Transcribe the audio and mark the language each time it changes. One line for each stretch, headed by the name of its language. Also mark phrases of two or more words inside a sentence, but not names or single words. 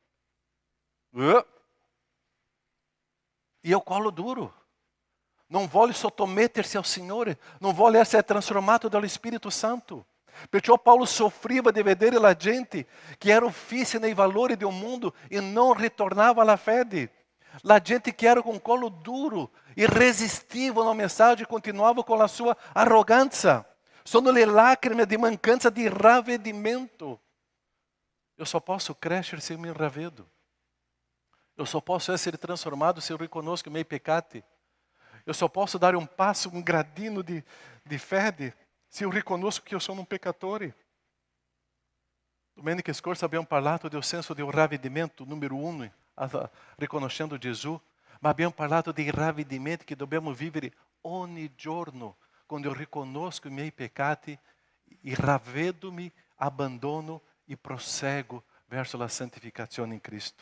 Italian: E o colo duro. Non vuole sottomettersi al Signore, non vuole essere trasformato dallo Spirito Santo. Perciò Paolo soffriva di vedere la gente che era fissa nei valori del mondo e non ritornava alla fede. La gente che era
Portuguese: com colo duro e resistiva alla mensagem continuava com a sua arrogância.
Italian: Sono le lacrime di mancanza di ravvedimento.
Portuguese: Eu só posso crescer se eu me enravedo. Eu só posso
Italian: essere transformado se eu riconosco i miei peccati.
Portuguese: Eu só posso dar um passo, um gradino de fede, se eu riconosco que eu sou um pecatore.
Italian: Domenica scorsa abbiamo parlato del senso del ravvedimento, número 1, riconoscendo Gesù, ma abbiamo parlato dei ravvedimenti che dobbiamo vivere ogni giorno, quando eu riconosco i miei peccati, e ravvedo-mi, abbandono e prosseguo verso la santificazione in Cristo.